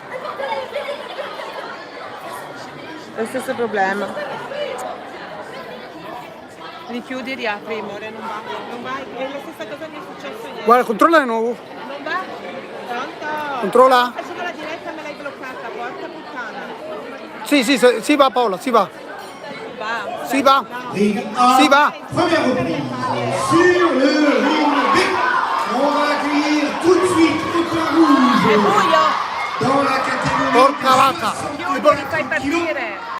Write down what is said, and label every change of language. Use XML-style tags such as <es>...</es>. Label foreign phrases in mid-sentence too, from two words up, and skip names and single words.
<it>È lo stesso problema. Richiudi e riapri, amore, non va. È la stessa cosa che mi è successo ieri. Guarda, controlla di nuovo. Non va? Pronto? Controlla. Facevo la diretta e me l'hai bloccata, porca puttana. Sì, va Paola, si va. Va. Si va. Ring A, Si va.</it> <fr>première reprise. Sur le ring B, on va accueillir tout de suite au point</fr> <it>È</it> <fr>rouge</fr> <it>buio.</it> <fr>dans la catégorie</fr> <it>Porca vacca. Chiudi, mi fai partire.</it>